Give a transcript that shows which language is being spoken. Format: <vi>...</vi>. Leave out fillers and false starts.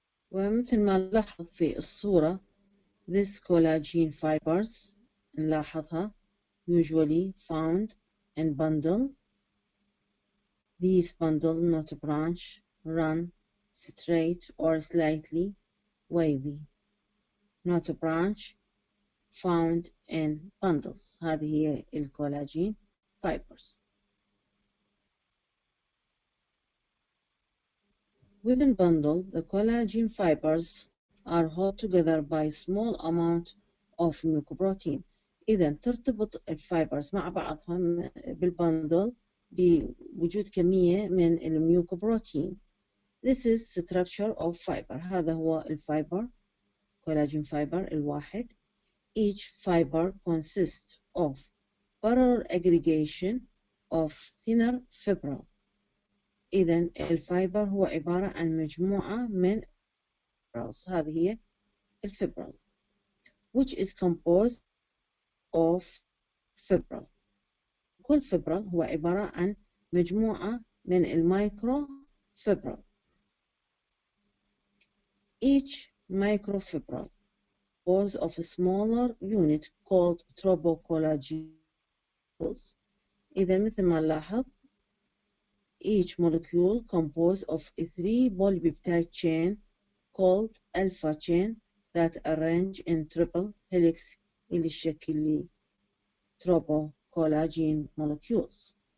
<ar>ومثل ما نلاحظ في الصورة</ar> <en>this collagen fibers</en> <ar>نلاحظها</ar> <en>usually found in bundle. These bundle, not branch, run straight or slightly wavy. Not branch, found in bundles.</en> <ar>هذه هي الكولاجين fibers.</ar> <en>Within bundle, the collagen fibers are held together by small amount of mucoprotein.</en> <ar>إذا ترتبط الفايبرز مع بعضها بالبندل بوجود كمية من الميوكوبروتين.</ar> <en>This is structure of fiber.</en> <ar>هذا هو الفايبر collagen fiber الواحد.</ar> <en>Each fiber consists of parallel aggregation of thinner fibril.</en> <ar>إذا الفايبر هو عبارة عن مجموعة من fibrils. هذه هي الفبرل</ar> <en>which is composed of fibril.</en> <ar>كل فبرل هو عبارة عن مجموعة من المايكرو fibril.</ar> <en>Each microfibril composed of a smaller unit called tropocollagen.</en> <ar>إذا مثل ما نلاحظ</ar> <en>each molecule composed of a 3 polypeptide chain called alpha chain that arrange in triple helix</en> <ar>اللي الشكل لي</ar> <en>tropocollagen molecules.</en>